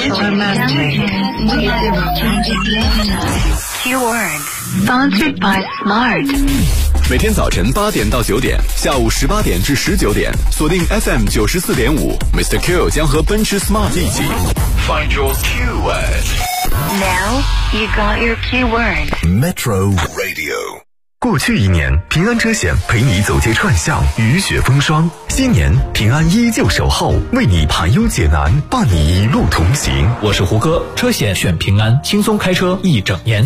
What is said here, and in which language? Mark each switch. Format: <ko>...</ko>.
<en>romantic, Keyword, sponsored by Smart.</en> <zh>每天早晨8点到9点，下午18点至19点，锁定 FM 94.5，Mr. Q 将和奔驰 Smart 一起</zh> <en>Find your Keyword。 Now you got your keyword. Metro Radio。</en> <zh>过去一年，平安车险陪你走街串巷，雨雪风霜。今年，平安依旧守候，为你排忧解难，伴你一路同行。我是胡歌，车险选平安，轻松开车一整年。</zh>